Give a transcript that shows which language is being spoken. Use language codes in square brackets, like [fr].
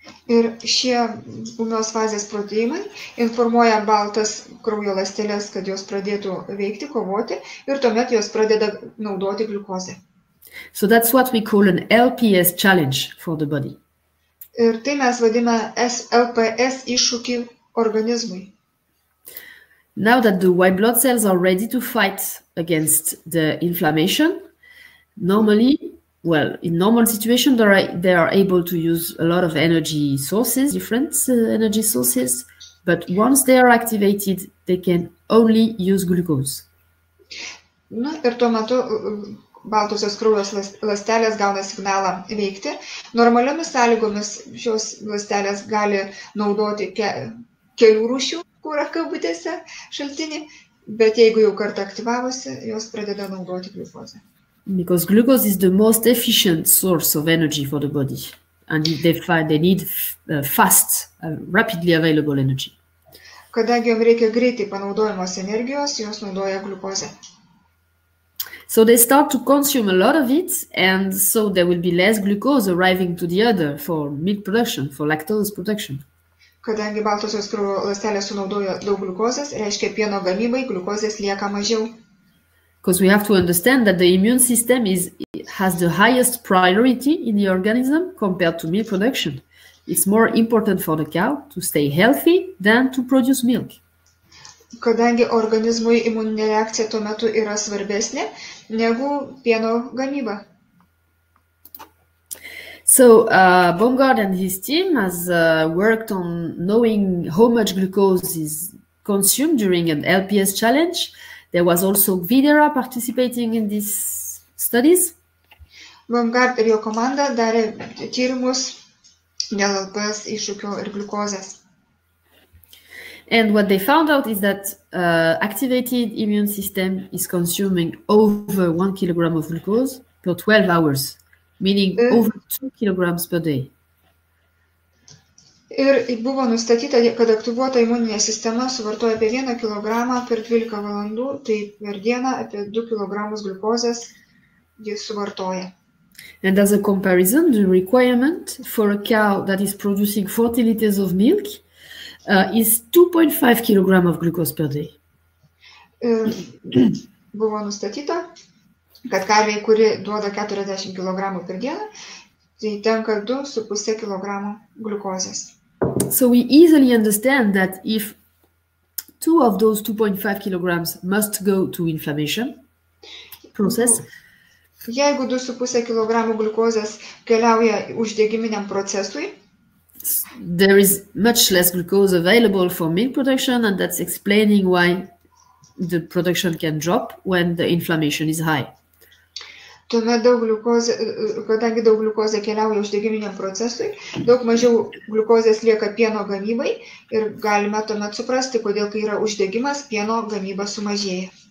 [lt] Ir šie ūmios fazės proteinai informuoja baltas kraujo ląsteles, kad jos pradėtų veikti, kovoti, ir tuomet jos pradeda naudoti gliukozę. [en] So that's what we call an LPS challenge for the body. [lt] Ir tai mes vadiname LPS iššūkį organizmui. [en] Now that the white blood cells are ready to fight against the inflammation, normally, well, in normal situation, they are able to use a lot of energy sources, different energy sources, but once they are activated, they can only use glucose. [lt] Na, ir tuo metu baltosios kraujos ląstelės gauna signalą veikti. Normaliomis sąlygomis šios ląstelės gali naudoti kelių rūšių kurą kabutėse šaltinį, bet jeigu jau kartą aktyvavosi, jos pradeda naudoti gliukozę. [en] Because glucose is the most efficient source of energy for the body, and they need fast, rapidly available energy. [lt] Kadangi jom reikia greitai panaudojamos energijos, jos naudoja gliukozę. [en] So they start to consume a lot of it, and so there will be less glucose arriving to the udder for milk production, for lactose production. [lt] Kadangi baltosios kraujo ląstelės sunaudoja daug gliukozės, reiškia pieno gamybai gliukozės lieka mažiau. [en] Because we have to understand that the immune system has the highest priority in the organism compared to milk production. It's more important for the cow to stay healthy than to produce milk. [lt] Kadangi organizmui imuninė reakcija tuo metu yra svarbesnė negu pieno gamyba. [en] So Baumgart and his team has worked on knowing how much glucose is consumed during an LPS challenge. There was also Videra participating in these studies. [lt] Baumgart ir jo komanda darė tyrimus dėl LPS iššūkio ir gliukozės. [en] And what they found out is that activated immune system is consuming over 1 kilogram of glucose per 12 hours, meaning over 2 kilograms per day. [lt] Ir buvo nustatyta, kad aktyvuota imuninė sistema suvartoja apie 1 kilogramą per 12 valandų, tai per dieną apie 2 kilogramus gliukozės jis suvartoja. [en] And as a comparison, the requirement for a cow that is producing 40 liters of milk is 2.5 kilogram of glucose per day. [lt] Buvo nustatyta, kad karvė, kuri duoda 40 kg per dieną, tai tenka 2,5 kg gliukozės. [en] So we easily understand that if 2 of those 2.5 kilograms must go to inflammation process, [lt] jeigu 2,5 kg gliukozės keliauja uždegiminiam procesui, [en] there is much less glucose available for milk production, and that's explaining why the production can drop when the inflammation is high. [lt] Tuomet kadangi daug gliukozė keliauja uždegiminiam procesui, daug mažiau gliukozės lieka pieno gamybai ir galime tuomet suprasti, kodėl kai yra uždegimas, pieno gamyba sumažėja.